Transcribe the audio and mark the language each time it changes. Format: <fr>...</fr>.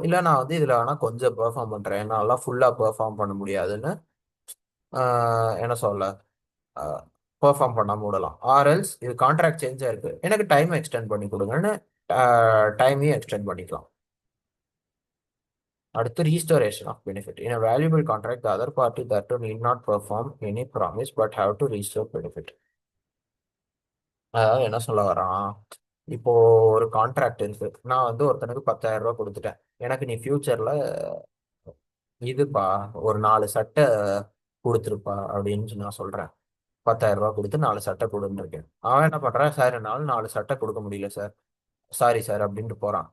<ta>இல்லை நான் வந்து இதுல வேணா கொஞ்சம் பெர்ஃபார்ம் பண்றேன், என்னால ஃபுல்லா பெர்ஃபார்ம் பண்ண முடியாதுன்னு என்ன சொல்ல, பெர்ஃபார்ம் பண்ணாம விடலாம். ஆர்எல்ஸ் இது கான்ட்ராக்ட் சேஞ்ச் ஆயிருக்கு, எனக்கு டைம் எக்ஸ்டெண்ட் பண்ணி கொடுங்கன்னு டைமையும் எக்ஸ்டெண்ட் பண்ணிக்கலாம். அடுத்து</ta> <en>Restoration of benefit. In a valuable contract the other party that to need not perform any promise but have to restore benefit.</en> <ta>அதாவது என்ன சொல்ல வரான், இப்போ ஒரு கான்ட்ராக்ட் இருக்கு, நான் வந்து ஒருத்தனுக்கு 10,000 ரூபாய் கொடுத்துட்டேன், எனக்கு நீ ஃபியூச்சர்ல இதுப்பா ஒரு 4 சட்டை கொடுத்துருப்பா அப்படின்னு நான் சொல்றேன். 10,000 ரூபாய் கொடுத்து 4 சட்டை கொடுத்துருக்கேன். அவன் என்ன பண்றான், சார் என்னால் 4 சட்டை கொடுக்க முடியல சார், சாரி சார் அப்படின்ட்டு போறான்.</ta>